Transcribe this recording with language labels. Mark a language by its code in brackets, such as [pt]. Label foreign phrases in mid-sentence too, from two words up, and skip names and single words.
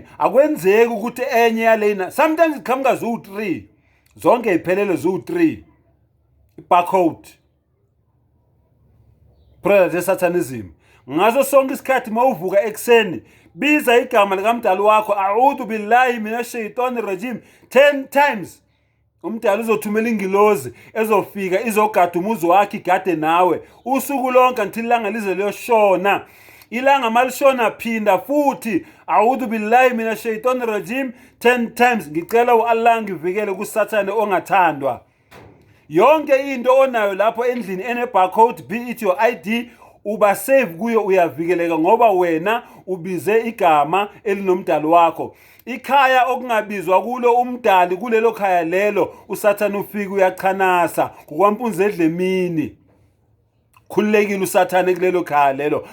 [zu] Akwenzeki ukuthi enye yalena, sometimes iqhamuka zu3, zonke iphelele zu3. I-barcode product yesatanism. Ngazo sonke isikhathi mawuvuka ekseni, biza igama likaMdali wakho, [ar] أعوذ بالله من الشيطان الرجيم 10 times. [zu] Umdali uzothumela ingilozi ezofika izogada umuzi wakhe, igade nawe usuku lonke until ilanga lize liyoshona. Ilanga malishona phinda futhi [ar] أعوذ بالله من الشيطان الرجيم [zu] 10 times. Ngicela uAllah ngivikele kuSathane ongathandwa. Yonke into onayo lapho endlini ene-barcode, [en] be it your ID, [zu] uba save kuyo, uyavikeleka ngoba wena ubize igama elinomdali wakho. Ikhaya okungabizwa kulo umdali, kulelo khaya lelo uSathane ufika uyachanasa kukwampunzi edlemini. Khululekile uSathane kulelo khaya lelo.